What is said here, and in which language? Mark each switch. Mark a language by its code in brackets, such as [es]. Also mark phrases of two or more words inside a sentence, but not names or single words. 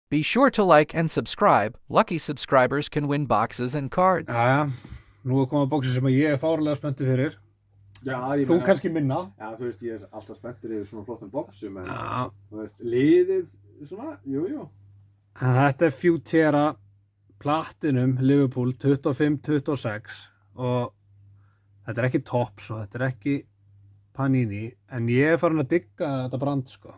[en] Be sure to like and subscribe. Lucky subscribers can win boxes and cards. [is] Jæja, nú komið bóksir sem ég fárlega spenntur fyrir. Já, ég Þú meina, kannski minna. Já, þú veist, ég alltaf spenntur yfir svona flottum boxum, en Já. þú veist, liðið svona, jú. Þetta Futera Platinum Liverpool 25-26 og þetta ekki Topps og þetta ekki Panini, en ég farin að digga þetta brand, sko.